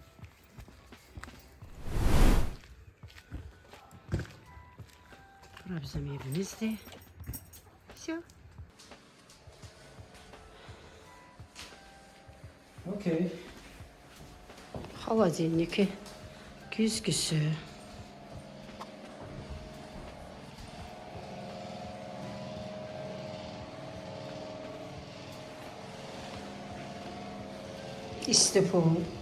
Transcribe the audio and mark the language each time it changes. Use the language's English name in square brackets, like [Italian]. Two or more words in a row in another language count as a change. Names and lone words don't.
[Azerbaijani] Bura bizim evimizdir. [Russian] Все. [Azerbaijani] Okey. [Russian] Холодильники, [Azerbaijani] güzgüsü. İstifu.